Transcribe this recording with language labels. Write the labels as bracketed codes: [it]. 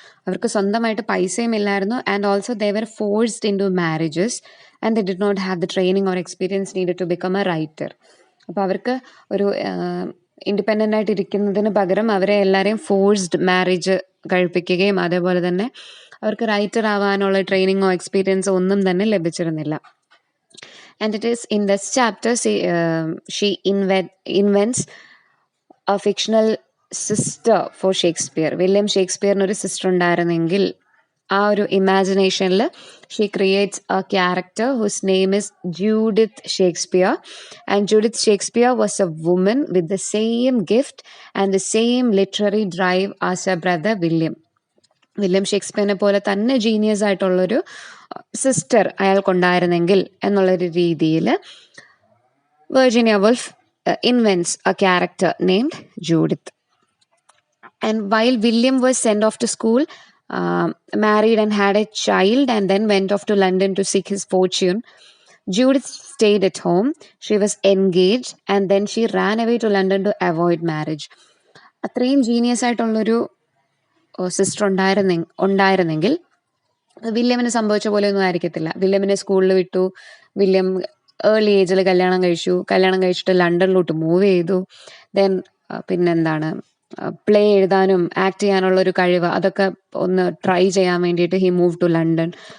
[ml] അവർക്ക് സ്വന്തമായിട്ട് പൈസയും ഇല്ലായിരുന്നു. [en] And also they were forced into marriages and they did not have the training or experience needed to become a writer. [ml] അപ്പോൾ അവർക്ക് ഒരു independent ആയിട്ട് ഇരിക്കുന്നതിന് പകരം അവരെ എല്ലാവരെയും ഫോഴ്സ്ഡ് മാരേജ് കഴിപ്പിക്കുകയും അതേപോലെ തന്നെ അവർക്ക് റൈറ്റർ ആവാനുള്ള ട്രെയിനിങ്ങോ എക്സ്പീരിയൻസോ ഒന്നും തന്നെ ലഭിച്ചിരുന്നില്ല. [en] And it is in this chapter she invents a fictional sister for Shakespeare. [ml] William ഷേക്സ്പിയറിന് ഒരു സിസ്റ്റർ ഉണ്ടായിരുന്നെങ്കിൽ ആ ഒരു ഇമാജിനേഷനിൽ [en] She creates a character whose name is Judith Shakespeare. And Judith Shakespeare was a woman with the same gift and the same literary drive as a brother William. [ml] William ഷേക്സ്പിയറിനെ പോലെ തന്നെ genius ആയിട്ടുള്ളൊരു sister അയാൾക്കുണ്ടായിരുന്നെങ്കിൽ എന്നുള്ളൊരു രീതിയിൽ Virginia wolf [en] invents a character named Judith. And while William was sent off to school, married and had a child, and then went off to London to seek his fortune, Judith stayed at home. She was engaged, and then she ran away to London to avoid marriage. [ml] അത്രയും genius ആയിട്ടുള്ളൊരു sister ഉണ്ടായിരുന്നെങ്കിൽ വില്യമിന് സംഭവിച്ച പോലെ ഒന്നും ആയിരിക്കത്തില്ല. വില്യമിനെ സ്കൂളിൽ വിട്ടു, William early ഏജിൽ കല്യാണം കഴിച്ചിട്ട് ലണ്ടനിലോട്ട് മൂവ് ചെയ്തു. ദെൻ പിന്നെന്താണ്, പ്ലേ എഴുതാനും ആക്ട് ചെയ്യാനുള്ള ഒരു കഴിവ് അതൊക്കെ ഒന്ന് ട്രൈ ചെയ്യാൻ വേണ്ടിയിട്ട് [en] He move to London.